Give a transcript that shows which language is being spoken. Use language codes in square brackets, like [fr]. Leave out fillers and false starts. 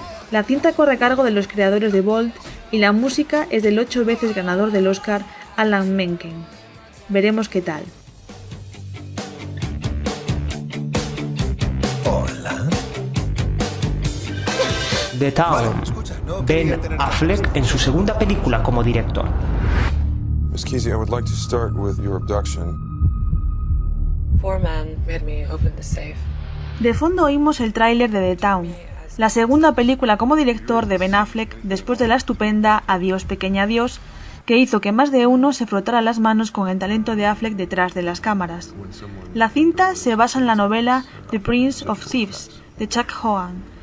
[es] La cinta corre a cargo de los creadores de Bolt y la música es del 8 veces ganador del Oscar Alan Menken. Veremos qué tal. Hola. The Town. Bueno, escucha, no, Ben Affleck en su segunda película como director. [en] Miss Kesey, I would like to start with your abduction. [es] De fondo oímos el tráiler de The Town, la segunda película como director de Ben Affleck después de la estupenda Adiós, pequeña adiós, que hizo que más de uno se frotara las manos con el talento de Affleck detrás de las cámaras. La cinta se basa en la novela The Prince of Thieves, de Chuck Hogan.